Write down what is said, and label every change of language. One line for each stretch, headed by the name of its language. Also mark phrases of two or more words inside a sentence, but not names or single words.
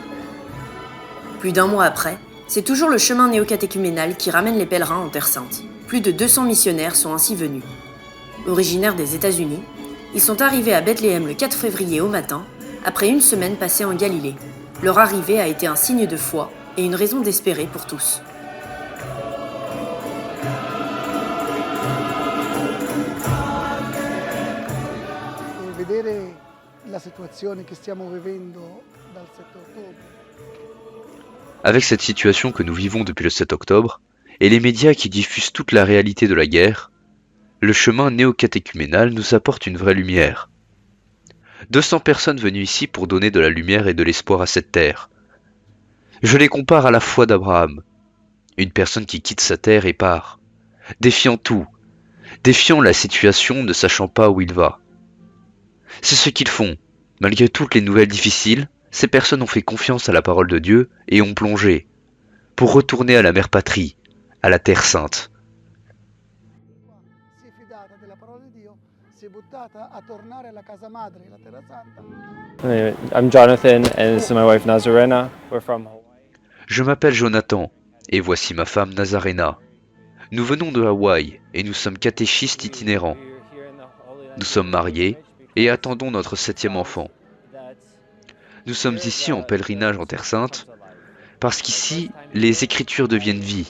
French: Plus d'un mois après, c'est toujours le chemin néo-catéchuménal qui ramène les pèlerins en Terre Sainte. Plus de 200 missionnaires sont ainsi venus. Originaires des États-Unis, ils sont arrivés à Bethléem le 4 février au matin, après une semaine passée en Galilée. Leur arrivée a été un signe de foi et une raison d'espérer pour tous.
Italian: Vedere la situazione che stiamo vivendo dal 7 ottobre.
French: Avec cette situation que nous vivons depuis le 7 octobre, et les médias qui diffusent toute la réalité de la guerre, le chemin néo-catéchuménal nous apporte une vraie lumière. 200 personnes venues ici pour donner de la lumière et de l'espoir à cette terre. Je les compare à la foi d'Abraham, une personne qui quitte sa terre et part, défiant tout, défiant la situation, ne sachant pas où il va. C'est ce qu'ils font. Malgré toutes les nouvelles difficiles, ces personnes ont fait confiance à la parole de Dieu et ont plongé, pour retourner à la mère patrie, à la Terre Sainte.
Italian: Si è fidata della parola di Dio si è buttata a tornare alla casa madre, la Terra Santa.
English: I'm Jonathan and this is my wife Nazarena. We're from Hawaii.
French: Je m'appelle Jonathan et voici ma femme Nazarena. Nous venons de Hawaï et nous sommes catéchistes itinérants. Nous sommes mariés et attendons notre 7e enfant. Nous sommes ici en pèlerinage en Terre Sainte parce qu'ici, les Écritures deviennent vie.